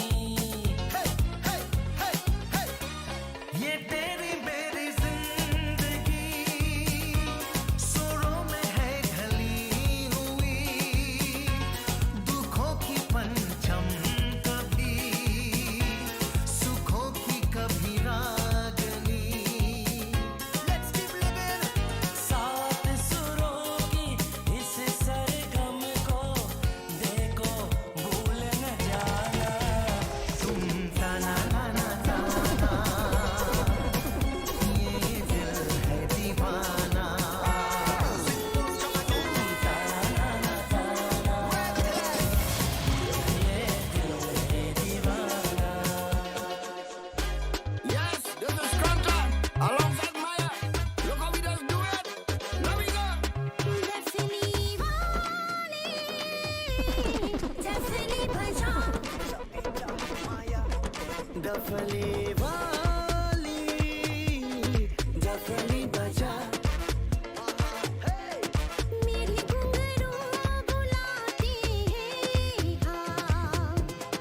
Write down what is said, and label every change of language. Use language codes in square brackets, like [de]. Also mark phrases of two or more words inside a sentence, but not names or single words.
[hi] ये तेरी मेरी जिंदगी सुरों में है ढली हुई. दुखों की पंचम कभी, सुखों की कभी रागनी. [en] Let's keep living. [hi] सात सुरों की इस सरगम को देखो भूल न जाना. तुम ta-na-na-na ta-na. ये दिल है दीवाना. तुम ta-na-na-na ta-na. ये दिल है दीवाना. [en] Yes, this is Scruncher alongside Maya. Look how we just do it. There we go. [hi] डफली वाली डफली बजा. मेरी घुंघरू बुलाती है हाँ.